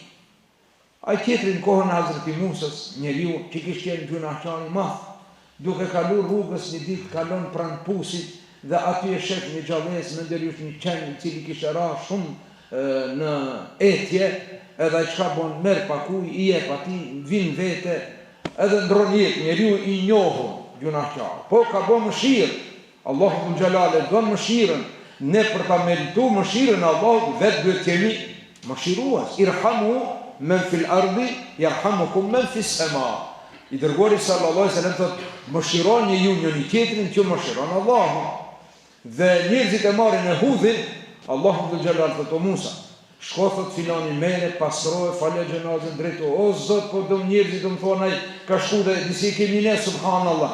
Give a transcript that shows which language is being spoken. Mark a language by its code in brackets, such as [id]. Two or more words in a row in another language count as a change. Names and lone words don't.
[sq] A tjetri në kohën e Hazreti Musës, njeriu që kishte qenë gjunaqtar i madh, duke kaluar rrugës një ditë kalon pranë pusit dhe aty e shef një gjallës me ndërhysh një qen i cili kishte ra shumë në etje, edhe ai çka bën, merr pakuj, i jep atij, vin vete, edhe ndron jetë, njeriu i njohur gjunaqtar. Po ka bën mëshirë, Allahu xhalal e don mëshirën, ne për ta merituar mëshirën Allahu vetë duhet kemi mëshirues. [ar] ارحموا من في الأرض يرحمكم من في السماء. [sq] I dërguari [ar] صلى الله عليه وسلم [sq] thotë, mëshironi ju njëri tjetrin që mëshiron Allahu. Dhe njerëzit e marrin e hudhin, Allahu xhalal thotë o Musa, shko thot filani mere, pastroje, falë xhenazën drejt, o Zot, po do njerëzit do më thonë ai ka shku dhe disi kemi ne subhanallah.